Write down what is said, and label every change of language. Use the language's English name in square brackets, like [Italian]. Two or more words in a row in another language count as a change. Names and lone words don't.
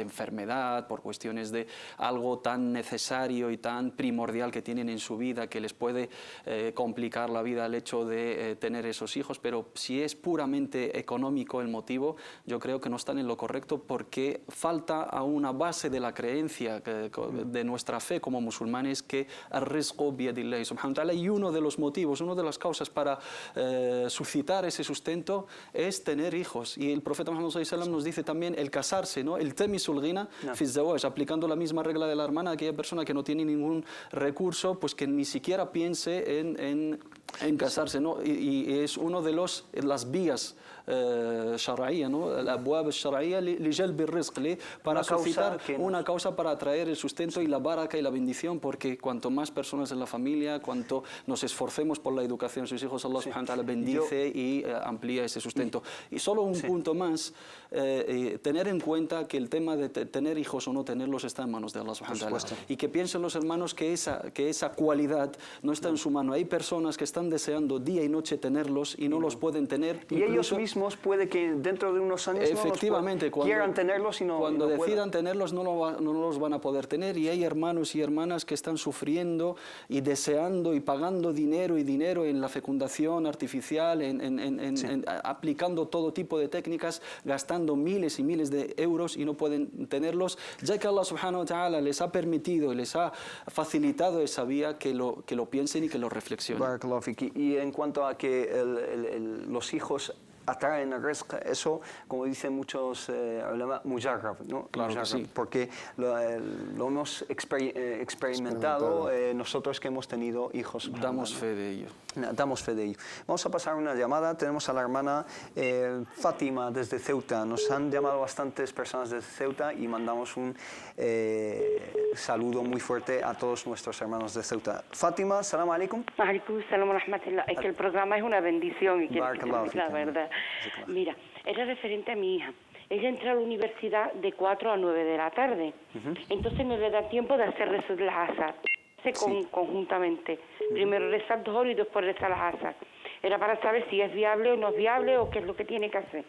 [Spanish] enfermedad, por cuestiones de algo tan necesario y tan primordial que tienen en su vida que les puede complicar la vida el hecho de tener esos hijos, pero si es puramente económico el motivo, yo creo que no están en lo correcto porque falta a una base de la creencia de nuestra fe como musulmanes que [Arabic] الرزق بيد الله سبحانه وتعالى, [Spanish] y uno de los motivos, una de las causas para suscitar ese sustento es tener hijos. Y el profeta Muhammad [Arabic] صلى الله عليه وسلم [Spanish] nos dice también el casarse, ¿no? [Arabic] التمسوا الغنى في الزواج, [Spanish] aplicando la misma regla de la hermana, aquella persona que no tiene ningún recurso, pues que ni siquiera piense en casarse, ¿no? Y es uno de los las vías shar'iyya, ¿no? [Arabic] الأبواب الشرعية لجلب الرزق, [Spanish] para suscitar una causa para atraer el sustento y la baraka y la bendición, porque cuanto más personas en la familia, cuanto nos esforcemos por la educación de sus hijos, Allah [Arabic] سبحانه وتعالى [Spanish] bendice y amplía ese sustento. Y solo un punto más, tener en cuenta que el tema de tener hijos o no tenerlos está en manos de Allah [Arabic] سبحانه وتعالى. [Spanish] Y que piensen los hermanos que esa cualidad no está en su mano. Hay personas que están deseando día y noche tenerlos y no los pueden tener. Y ellos mismos puede que dentro de unos años efectivamente, quieran tenerlos y no cuando no decidan puedan. tenerlos no los van a poder tener, y hay hermanos y hermanas que están sufriendo y deseando y pagando dinero en la fecundación artificial, aplicando todo tipo de técnicas, gastando miles y miles de euros y no pueden tenerlos, ya que Allah [Arabic] سبحانه وتعالى [Spanish] les ha permitido y les ha facilitado esa vía, que lo piensen y que lo reflexionen. [Arabic] بارك الله فيكِ. [Spanish] Y en cuanto a que los hijos atraen el rizq, eso, como dicen muchos mujarrab, ¿no? Claro que sí. Porque lo hemos experimentado nosotros que hemos tenido hijos. Damos fe de ello. Damos fe de ello. Vamos a pasar una llamada. Tenemos a la hermana Fátima desde Ceuta. Nos han llamado bastantes personas desde Ceuta y mandamos un saludo muy fuerte a todos nuestros hermanos de Ceuta. Fátima, [Arabic] سلام عليكم. عليكم السلام ورحمة الله. [Spanish] Es que el programa es una bendición y que la verdad. Mira, era referente a mi hija. Ella entra a la universidad de 4 a 9 de la tarde. Entonces no le da tiempo de hacer rezos las asar. Conjuntamente. Primero rezar 2 horas y después rezar las asar. Era para saber si es viable o no es viable o qué es lo que tiene que hacer.